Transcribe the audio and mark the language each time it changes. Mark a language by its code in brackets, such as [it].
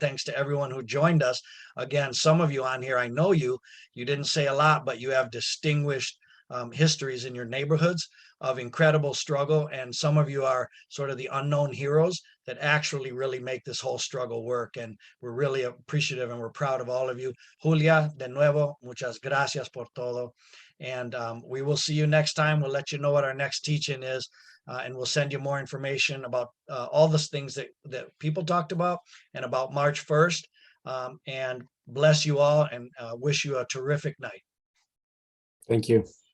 [en] Thanks to everyone who joined us. Again, some of you on here, I know you didn't say a lot, but you have distinguished histories in your neighborhoods of incredible struggle. And some of you are sort of the unknown heroes that actually really make this whole struggle work. And we're really appreciative and we're proud of all of you. [es] Julia, de nuevo, muchas gracias por todo. [en] And we will see you next time. We'll let you know what our next teaching is. And we'll send you more information about all the things that people talked about and about March 1st. And bless you all and wish you a terrific night. Thank you.